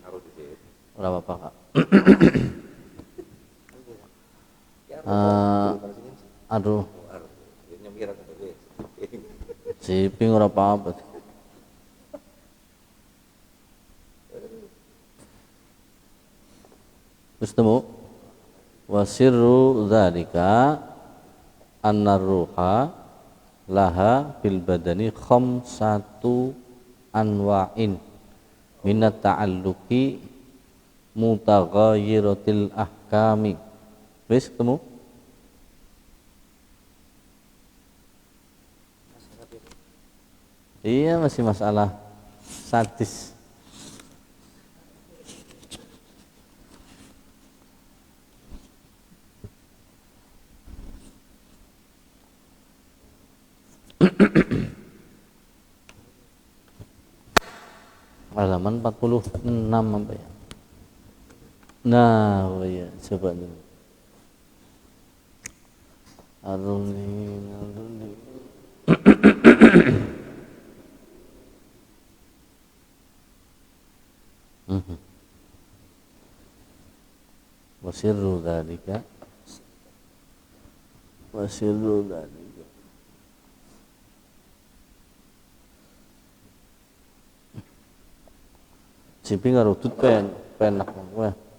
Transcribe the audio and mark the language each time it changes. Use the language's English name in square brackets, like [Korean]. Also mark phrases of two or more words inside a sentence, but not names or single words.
[Javanese] Ora apa-apa, Kak. Aduh. Siping ora apa-apa. Wis temu. [Arabic] وسر ذلك أن الروح لها في البدن خمسة أنواع من التعلق متغيرة الأحكام. [Javanese] Wis ketemu? [Indonesian] Iya, masih masalah sadis. Halaman 46 apa ya? Nah, oh ya, coba dulu. Aruni. [Arabic] وسر ذلك [Javanese] Siping karo tut penak kowe.